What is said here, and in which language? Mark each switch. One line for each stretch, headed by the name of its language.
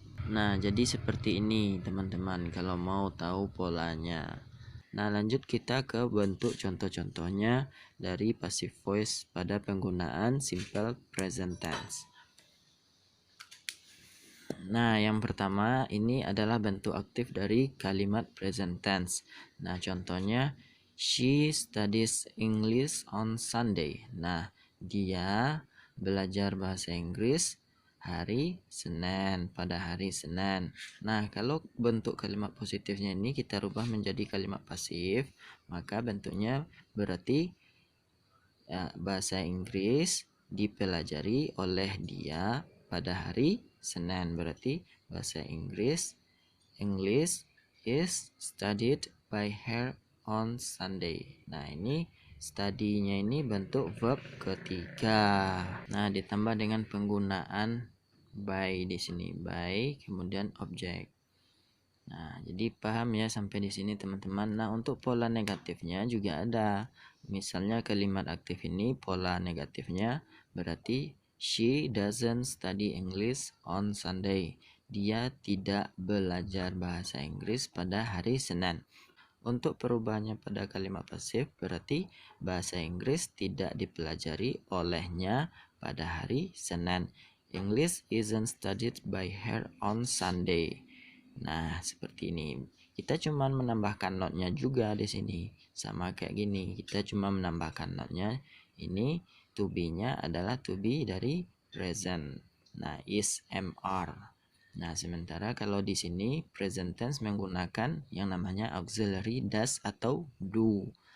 Indonesian: Nah, jadi seperti ini teman-teman kalau mau tahu polanya. Nah, lanjut kita ke bentuk contoh-contohnya dari passive voice pada penggunaan simple present tense. Nah, yang pertama ini adalah bentuk aktif dari kalimat present tense. Nah, contohnya
English: she studies English on Sunday.
Indonesian: Nah, dia belajar bahasa Inggris hari Senin, pada hari Senin. Nah, kalau bentuk kalimat positifnya ini kita rubah menjadi kalimat pasif, maka bentuknya berarti bahasa Inggris dipelajari oleh dia pada hari Senin. Berarti bahasa
English: English is studied by her on Sunday.
Indonesian: Nah, ini studinya ini bentuk verb ketiga. Nah, ditambah dengan penggunaan by di sini, by kemudian objek. Nah, jadi paham ya sampai di sini teman-teman. Nah, untuk pola negatifnya juga ada. Misalnya kalimat aktif ini pola negatifnya berarti
English: she doesn't study English on Sunday.
Indonesian: Dia tidak belajar bahasa Inggris pada hari Senin. Untuk perubahannya pada kalimat pasif berarti bahasa Inggris tidak dipelajari olehnya pada hari Senin.
English: English isn't studied by her on Sunday.
Indonesian: Nah, seperti ini. Kita cuma menambahkan notnya juga di sini. Sama kayak gini. Kita cuma menambahkan notnya. Ini to be-nya adalah to be dari present. Nah, is, am, are. Nah, sementara kalau di sini present tense menggunakan yang namanya auxiliary does atau do.